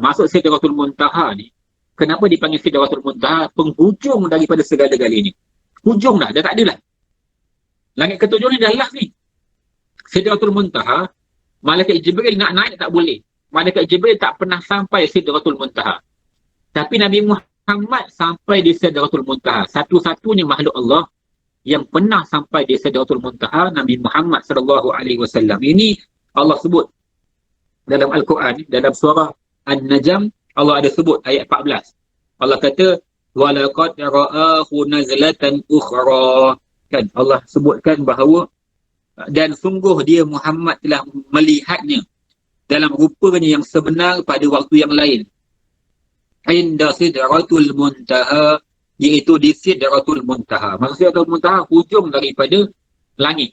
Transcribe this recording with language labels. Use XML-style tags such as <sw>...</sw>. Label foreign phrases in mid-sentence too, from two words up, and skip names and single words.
<ms>Masuk Sidratul Muntaha ni, kenapa dipanggil Sidratul Muntaha? Penghujung daripada segala-gala ini. Hujung dah tak ada lah. Langit ketujuh ni dah last ni. Sidratul Muntaha, Malaikat Jibril nak naik tak boleh. Malaikat Jibril tak pernah sampai Sidratul Muntaha. Tapi Nabi Muhammad sampai di Sidratul Muntaha. Satu-satunya makhluk Allah yang pernah sampai di Sidratul Muntaha, Nabi Muhammad</ms> <ar>صلى الله عليه وسلم.</ar> <ms>Ini Allah sebut dalam Al-Quran, dalam surah An-Najm, Allah ada sebut ayat 14. Allah kata,</ms> <ar>ولقد رآه نزلة أخرى.</ar> <ms>Kan Allah sebutkan bahawa dan sungguh dia Muhammad telah melihatnya dalam rupanya yang sebenar pada waktu yang lain.</ms> <ar>عند سدرة المنتهى,</ar> <ms>iaitu di Sidratul Muntaha. Maksud Sidratul Muntaha hujung daripada langit.</ms>